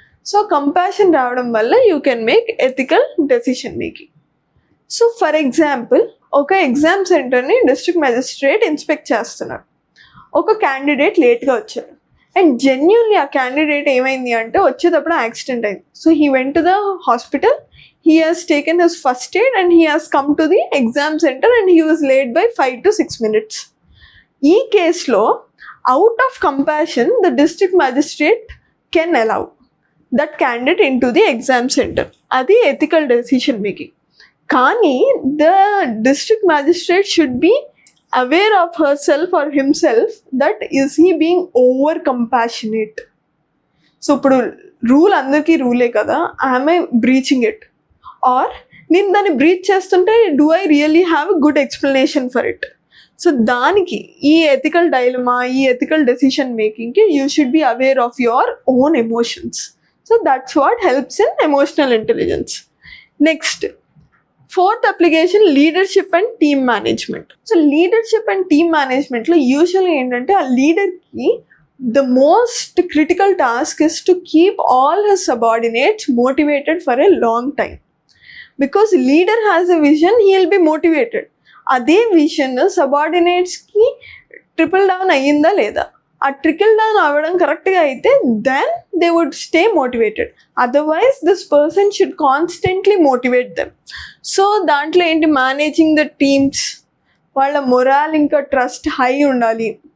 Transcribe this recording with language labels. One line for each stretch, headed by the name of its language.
English: so compassion
Telugu: రావడం వల్ల
English: You can make ethical decision making.
Telugu: So for example ఒక exam సెంటర్ని డిస్ట్రిక్ట్ మెజిస్ట్రేట్ ఇన్స్పెక్ట్ చేస్తున్నారు. ఒక క్యాండిడేట్ లేట్గా వచ్చారు అండ్ జెన్యున్లీ ఆ క్యాండిడేట్ ఏమైంది అంటే వచ్చేటప్పుడు యాక్సిడెంట్ అయింది.
English: So he went to the hospital, he has taken his first aid and he has come to the exam center and he was late by 5 to 6 minutes.
Telugu: ఈ కేసులో
English: out of compassion the district magistrate can allow that candidate into the exam center.
Telugu: అది
English: ethical decision making.
Telugu: కానీ
English: the district magistrate should be aware of herself or himself that is he being over compassionate.
Telugu: So ఇప్పుడు rule అందరికీ రూలే కదా,
English: am I breaching it? Or
Telugu: నేను దాన్ని breach చేస్తుంటే
English: Do I really have a good explanation for it? So
Telugu: దానికి ఈ
English: Ethical dilemma, ఈ ethical decision మేకింగ్కి you should be aware of your own emotions. So that's what helps in emotional intelligence. Next fourth application leadership and team management.
Telugu: So leadership and team మేనేజ్మెంట్లో యూజువల్గా ఏంటంటే ఆ లీడర్కి
English: the most critical task is to keep all his subordinates motivated for a long time. Because leader has a vision, he will be motivated.
Telugu: అదే vision సబార్డినేట్స్కి triple down అయ్యిందా లేదా? ఆ trickle down అవ్వడం కరెక్ట్గా అయితే
English: Then they would stay motivated. Otherwise this person should constantly motivate them.
Telugu: So దాంట్లో ఏంటి, managing the teams, వాళ్ళ మొరాల్ ఇంకా ట్రస్ట్ హై ఉండాలి.